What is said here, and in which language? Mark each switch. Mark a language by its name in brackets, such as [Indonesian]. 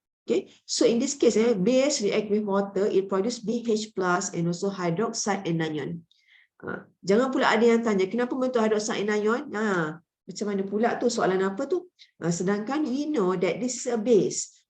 [English] Okay, so in this case, base react with water, it produce BH plus and also hydroxide anion. [Malay] Jangan pula ada yang tanya, kenapa bentuk hydroxide anion? Macam mana pula tu? Soalan apa tu? [English] Sedangkan we know that this is a base.